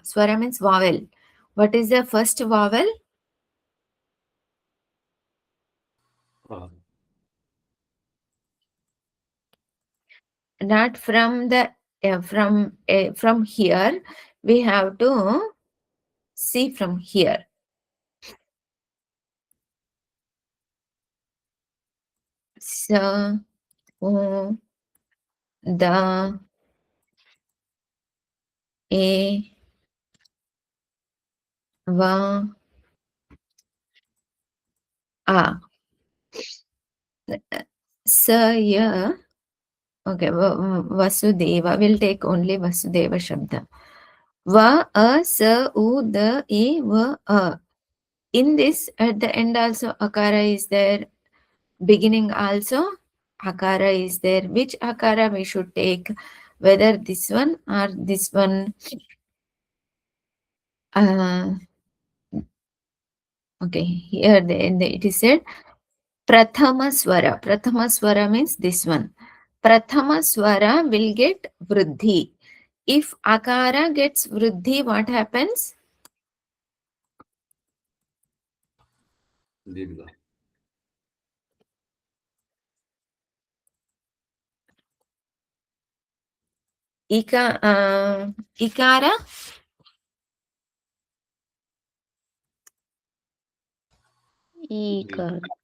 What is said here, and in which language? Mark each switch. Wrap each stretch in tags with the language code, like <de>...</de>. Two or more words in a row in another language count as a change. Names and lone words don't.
<en>Swara means vowel. What is the first vowel? Not from the from here. We have to see from here. Sa, o, da, e, va, a. sa, ya. Okay, Vasudeva. We'll take only Vasudeva Shabda. Va, a, sa, u, the, e, va, a. In this, at the end also, akara is there. Beginning also, akara is there. Which akara we should take? Whether this one or this one. Okay, here it is said</en> <sa>Prathama Swara. Prathama Swara</sa> <en>means this one.</en> <sa>Prathama Swara</sa> <en>will get Vruddhi. If Akara gets Vruddhi, what happens? Dirgha. Ikara? Ikara.</en>